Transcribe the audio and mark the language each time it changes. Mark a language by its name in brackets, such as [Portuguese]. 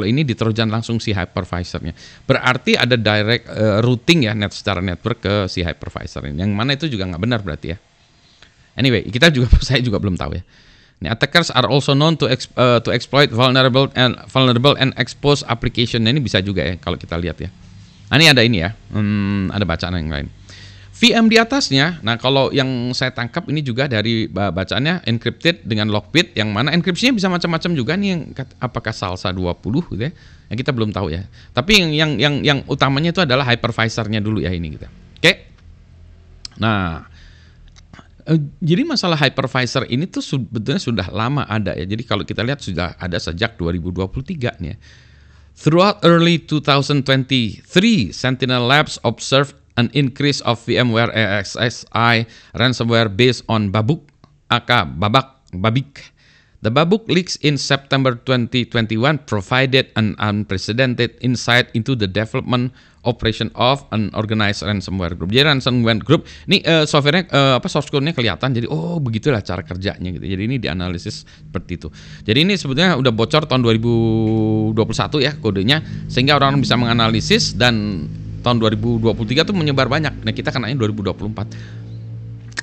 [Indonesian] Kalau ini di-trojan langsung si hypervisor-nya. Berarti ada direct routing ya secara network ke si hypervisor ini. Yang mana itu juga nggak benar berarti ya. Anyway, saya juga belum tahu ya. [English] Nah, attackers are also known to exploit vulnerable and expose application. [Indonesian] Nah, ini bisa juga ya kalau kita lihat ya. Nah, ini ada ini ya, ada bacaan yang lain. VM di atasnya, nah kalau yang saya tangkap ini juga dari bacaannya encrypted dengan lockbit, yang mana enkripsinya bisa macam-macam juga nih, yang apakah salsa 20 gitu ya, yang kita belum tahu ya. Tapi yang utamanya itu adalah hypervisor-nya dulu ya ini gitu. Oke. Nah, jadi masalah hypervisor ini tuh sebetulnya sudah lama ada ya. Jadi kalau kita lihat sudah ada sejak 2023 nih ya. [English] Throughout early 2023, Sentinel Labs observed an increase of VMware EXSI ransomware based on Babuk, Babik. The Babuk leaks in September 2021 provided an unprecedented insight into the development operation of an organized ransomware group. [Indonesian] Jadi ransomware group ini softwarenya source code-nya kelihatan. Jadi begitulah cara kerjanya gitu. Jadi ini dianalisis seperti itu. Jadi ini sebetulnya udah bocor tahun 2021 ya kodenya, sehingga orang bisa menganalisis dan tahun 2023 tuh menyebar banyak. Nah, kita kenanya 2024.